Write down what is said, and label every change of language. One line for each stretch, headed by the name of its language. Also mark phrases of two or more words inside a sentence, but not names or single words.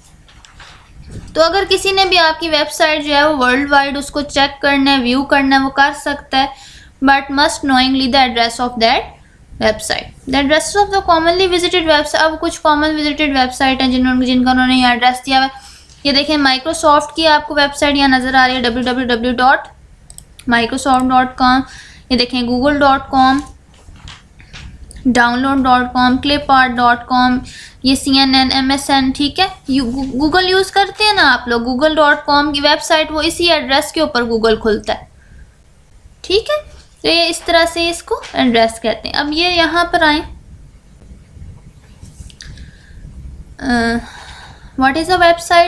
Hindi: तो अगर किसी ने भी आपकी वेबसाइट जो है वो
English: world wide
Hindi: उसको चेक करना है, व्यू करना है, वो कर सकता है,
English: but must knowingly the address of that website, the address of the commonly visited website.
Hindi: अब कुछ
English: common visited website
Hindi: हैं जिनका उन्होंने यहाँ एड्रेस दिया हुआ है। ये देखें माइक्रोसॉफ्ट की आपको वेबसाइट यहाँ नज़र आ रही है www.microsoft.com। ये देखें google.com, download.com, clipart.com, ये CNN, MSN, ठीक है, गूगल यूज़ करते हैं ना आप लोग, google.com की वेबसाइट वो इसी एड्रेस के ऊपर गूगल खुलता है, ठीक है। तो ये इस तरह से इसको एड्रेस कहते हैं। अब ये यहाँ पर आए,
English: what is a website?